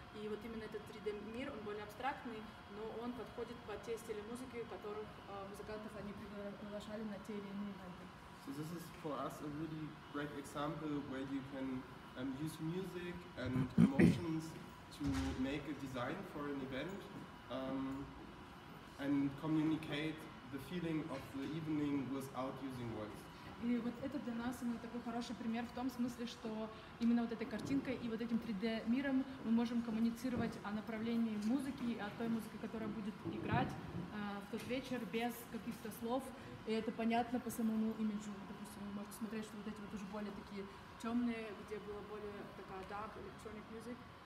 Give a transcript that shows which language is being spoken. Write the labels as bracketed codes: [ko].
[ru] И вот именно этот 3D мир, он более абстрактный, но он подходит под те стили музыки, которых музыкантов они приглашали на те или иные ивенты. [en] So this is for us a really great example where you can use music and emotions to make a design for an event and communicate the feeling of the evening without using words. [ru] И вот это для нас именно такой хороший пример в том смысле, что именно вот этой картинкой и вот этим 3D миром мы можем коммуницировать о направлении музыки, о той музыке, которая будет играть в тот вечер без каких-то слов. И это понятно по самому имиджу. Допустим, вы можете смотреть, что вот эти вот уже более такие темные, где было более такая [en] dark electronic music.